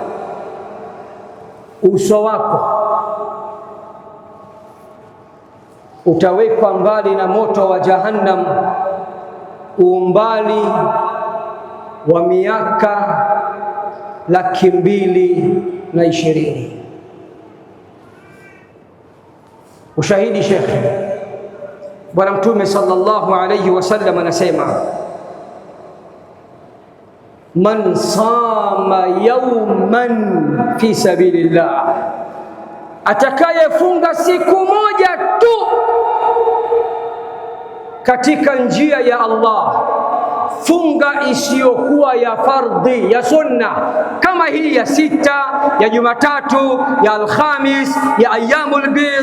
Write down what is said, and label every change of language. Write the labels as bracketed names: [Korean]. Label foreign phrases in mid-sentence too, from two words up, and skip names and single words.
[Swahili] Uso wako utawekwa mbali na moto wa Jahannam umbali wa miaka 220,000. Ushahidi shekhe, Bwana Mtume [Arabic] صلى الله عليه وسلم [Swahili] anasema, [Arabic] من صام يوما في سبيل الله, [Swahili] atakayefunga siku moja tu katika njia ya Allah, funga isiyokuwa ya fardhi, ya sunna, kama hii ya 6, ya Jumatatu, ya Alhamis, ya [Arabic] أيام البيض.